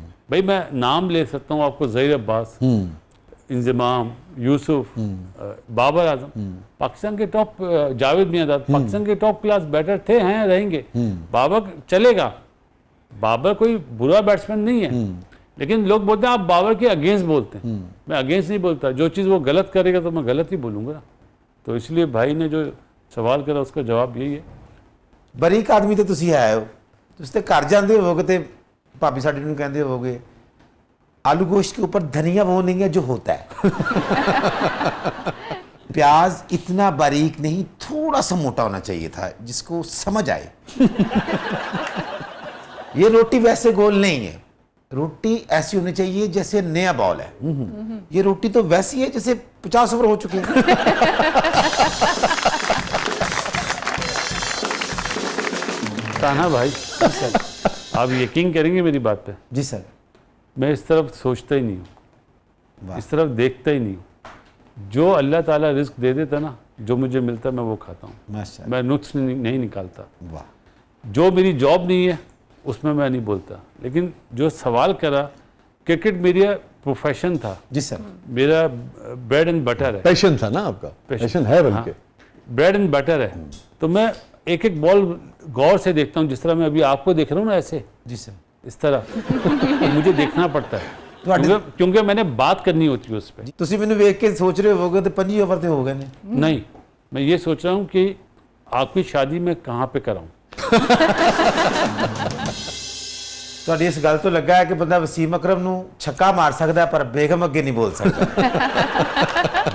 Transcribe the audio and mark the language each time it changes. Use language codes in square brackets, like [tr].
[hi] भाई मैं नाम ले सकता हूँ आपको, ज़हीर अब्बास, इंजमाम, यूसुफ, बाबर आजम, पाकिस्तान के टॉप, जावेद मियांदाद, पाकिस्तान के टॉप क्लास बैटर थे, हैं, रहेंगे। बाबर चलेगा, बाबर कोई बुरा बैट्समैन नहीं है, लेकिन लोग बोलते हैं आप बाबर के अगेंस्ट बोलते हैं। मैं अगेंस्ट नहीं बोलता, जो चीज़ वो गलत करेगा तो मैं गलत ही बोलूँगा ना। तो इसलिए भाई ने जो सवाल करा उसका जवाब यही है। [pa] ਬਰੀਕ ਆਦਮੀ ਤੇ ਤੁਸੀਂ ਆਏ ਹੋ, ਤੁਸੀਂ ਤੇ ਘਰ ਜਾਂਦੇ ਹੋਵੋਗੇ ਤੇ ਭਾਬੀ ਸਾਡੀ ਨੂੰ ਕਹਿੰਦੇ ਹੋਵੋਗੇ [hi] आलू गोश्त के ऊपर धनिया वो नहीं है जो होता है। प्याज इतना बारीक नहीं, थोड़ा सा मोटा होना चाहिए था जिसको समझ आए। ये रोटी वैसे गोल नहीं है, रोटी ऐसी होनी चाहिए जैसे नया बॉल है। ये रोटी तो वैसी है जैसे 50 ओवर हो चुके हैं। ताना भाई, आप यकीन करेंगे मेरी बात पे, जी सर, मैं इस तरफ सोचता ही नहीं हूँ, इस तरफ देखता ही नहीं हूँ। जो अल्लाह ताला रिस्क दे देता ना, जो मुझे मिलता मैं वो खाता हूँ, माशाअल्लाह, मैं नुक्स नहीं निकालता। वाह। जो मेरी जॉब नहीं है उसमें मैं नहीं बोलता, लेकिन जो सवाल करा क्रिकेट मेरा प्रोफेशन था, जी सर। मेरा ब्रेड एंड बटर है, पैशन था ना आपका, पैशन है बल्कि। ब्रेड एंड बटर है। तो मैं एक एक बॉल गौर से देखता हूँ, जिस तरह मैं अभी आपको देख रहा हूँ ना, ऐसे जी सर। इस तरह तो मुझे देखना पड़ता है [pa] ਤੁਹਾਡੇ [hi] क्योंकि मैंने बात करनी होती है उस पर। [pa] ਤੁਸੀਂ ਮੈਨੂੰ ਵੇਖ ਕੇ ਸੋਚ ਰਹੇ ਹੋਵੋਗੇ ਤੇ 5 ਓਵਰ ਤੇ ਹੋ ਗਏ ਨੇ। [hi] नहीं, मैं ये सोच रहा हूँ कि आपकी शादी मैं कहाँ पे कराऊँ। [pa] ਤੁਹਾਡੀ ਇਸ ਗੱਲ ਤੋਂ ਲੱਗਾ ਹੈ ਕਿ ਬੰਦਾ ਵਸੀਮ ਅਕਰਮ ਨੂੰ ਛੱਕਾ ਮਾਰ ਸਕਦਾ ਹੈ, ਪਰ ਬੇਗਮ ਅੱਗੇ ਨਹੀਂ ਬੋਲ ਸਕਦਾ।